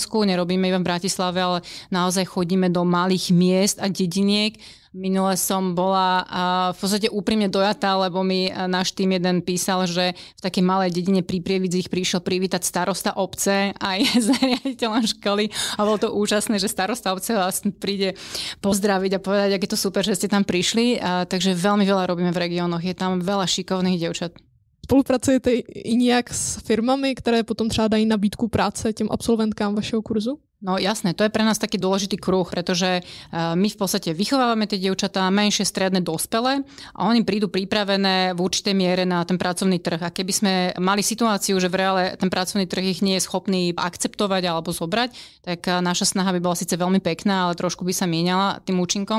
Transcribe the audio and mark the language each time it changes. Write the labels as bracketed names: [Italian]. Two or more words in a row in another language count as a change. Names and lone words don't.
[Slovak] Nerobíme iba v Bratislave, ale naozaj chodíme do malých miest a dediniek Minule som bola v podstate úprimne dojatá, lebo mi náš tým jeden písal, že v takej malej dedine pri Prievidzích prišiel privítať starosta obce aj s riaditeľom školy a bolo to úžasné, že starosta obce vlastne príde pozdraviť a povedať, ak je to super, že ste tam prišli. Takže veľmi veľa robíme v regiónoch. Je tam veľa šikovných dievčat. [Czech] Spolupracujete i nějak s firmami, které potom třeba dají nabídku práce těm absolventkám vašeho kurzu? [Slovak] No jasné, to je pre nás taký dôležitý kruh, pretože my v podstate vychovávame tie dievčatá menšie, stredné, dospelé a oni prídu pripravené v určitej miere na ten pracovný trh. A keby sme mali situáciu, že v reále ten pracovný trh ich nie je schopný akceptovať alebo zobrať, tak naša snaha by bola síce veľmi pekná, ale trošku by sa mieniala tým účinkom.